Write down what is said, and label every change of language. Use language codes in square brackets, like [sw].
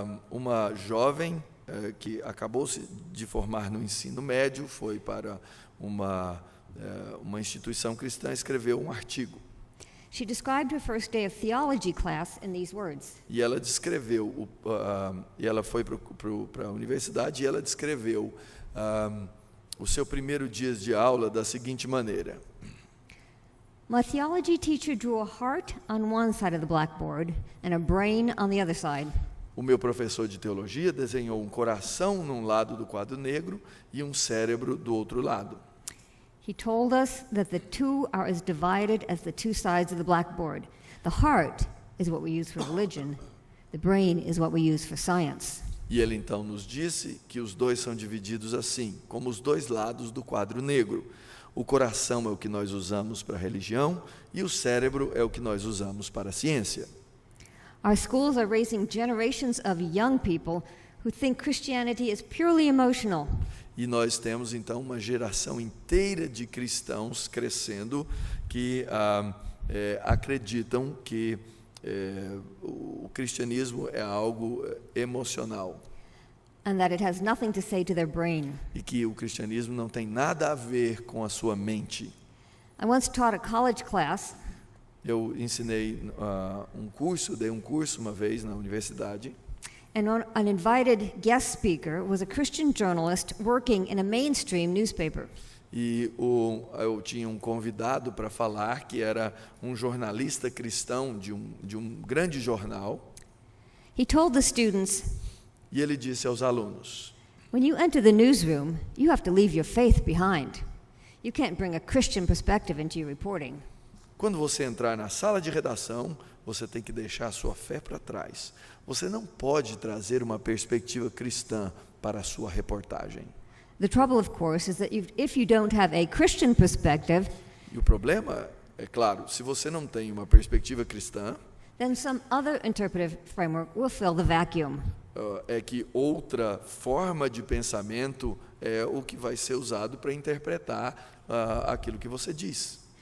[pt] Uma jovem que acabou de formar no ensino médio, foi para uma instituição cristã, escreveu um artigo. [en] She described her first day of theology class in these words. [pt] E ela descreveu, e ela foi para a universidade e ela descreveu o seu primeiro dia de aula da seguinte maneira: [en] My theology teacher drew a heart on one side of the blackboard and a brain on the other side. [pt] O meu professor de teologia desenhou um coração num lado do quadro negro e um cérebro do outro lado. [en] He told us that the two are as divided as the two sides of the blackboard. The heart is what we use for religion. The brain is what we use for science. [pt] E ele então nos disse que os dois são divididos assim, como os dois lados do quadro negro. O coração é o que nós usamos para a religião e o cérebro é o que nós usamos para a ciência. [en] Our schools are raising generations of young people who think Christianity is purely emotional. [pt] E nós temos então uma geração inteira de cristãos crescendo que acreditam que o cristianismo é algo emocional. [en] And that it has nothing to say to their brain. [pt] E que o cristianismo não tem nada a ver com a sua mente. [en] I once taught a college class. [pt] Eu ensinei dei um curso uma vez na universidade. [en] And an invited guest speaker was a Christian journalist working in a mainstream newspaper. [pt] E eu tinha um convidado para falar que era um jornalista cristão de um grande jornal. [en] He told the students, [pt] e ele disse aos alunos: [en] when you enter the newsroom, you have to leave your faith behind. You can't bring a Christian perspective into your reporting. [pt] Quando você entrar na sala de redação, você tem que deixar a sua fé para trás. Você não pode trazer uma perspectiva cristã para a sua reportagem. [en] The trouble, of course, is that if you don't have a Christian perspective, [pt] e o problema, é claro, se você não tem uma perspectiva cristã, [en] then some other interpretive framework will fill the vacuum. [pt] É que outra forma de pensamento é o que vai ser usado para interpretar aquilo que você diz.